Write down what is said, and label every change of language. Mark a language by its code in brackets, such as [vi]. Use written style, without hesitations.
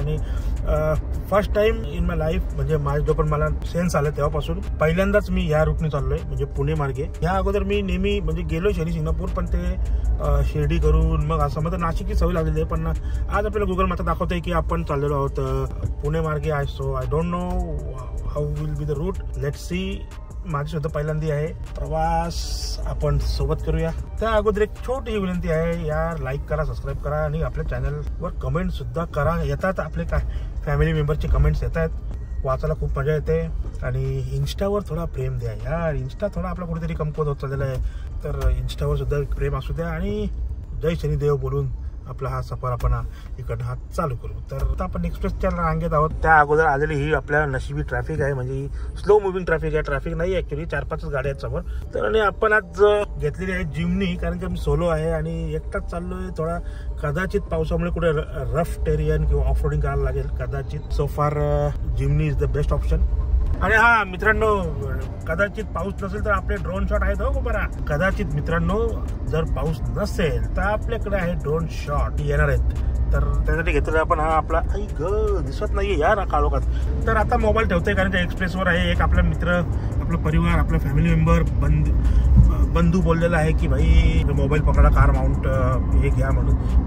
[mr] आणि [en] first time in my life, [mr] म्हणजे माझं जो पण मला सेन्स आलं तेव्हापासून पहिल्यांदाच मी या रूटने चाललोय, म्हणजे पुणे मार्गे। या अगोदर मी नेहमी म्हणजे गेलोय शनी शिंगणापूर, पण ते शिर्डी करून मग असं म्हणजे नाशिकची सवय लागलेली आहे। पण आज आपल्याला गुगल मॅप दाखवतंय की आपण चाललेलो आहोत पुणे मार्गे आहे। [en] So I don't know how will be the route, let's see. [mr] माझी सुद्धा पहिल्यांदी आहे प्रवास, आपण सोबत करूया। त्या अगोदर एक छोटी विनंती आहे, यार लाईक करा, सबस्क्राईब करा आणि आपल्या चॅनलवर कमेंट सुद्धा करा। येतात आपले काय फॅमिली मेंबरचे कमेंट्स येत आहेत, वाचायला खूप मजा येते। आणि इन्स्टावर थोडा प्रेम द्या यार, इन्स्टा थोडा आपला कुठेतरी कमकुवत होत चाललेला आहे। तर इन्स्टावर सुद्धा प्रेम असू द्या आणि जय शनिदेव बोलून आपला हा सफर आपण इकडनं हा चालू करू। तर आता आपण एक्सप्रेसच्या रांगेत आहोत। त्या अगोदर आलेली ही आपल्या नशिबी ट्रॅफिक आहे, म्हणजे स्लो मुव्हिंग ट्रॅफिक आहे। ट्रॅफिक नाही ऍक्च्युली, 4-5 गाड्या आहेत समोर। तर आणि आपण आज घेतलेली आहे जिमनी, कारण की मी सोलो आहे आणि एकटाच चाललोय। थोडा कदाचित पावसामुळे कुठे रफ टेरियन किंवा ऑफ रोडिंग करायला लागेल कदाचित। [en] So far Jimny is the best option. [mr] आणि हा मित्रांनो, कदाचित पाऊस नसेल तर आपले ड्रोन शॉट आहेत हो बरा। कदाचित मित्रांनो जर पाऊस नसेल तर आपल्याकडे आहे ड्रोन शॉट येणार आहेत। तर त्यासाठी घेतलेला आपण हा आपला दिसत नाहीये यार काळोखात। तर आता मोबाईल ठेवतोय कारण त्या एक्सप्रेसवर आहे। एक आपला मित्र, आपला परिवार, आपला फॅमिली मेंबर, बंधू बोललेला आहे की भाई मोबाईल पकडा, कार माउंट हे घ्या म्हणून।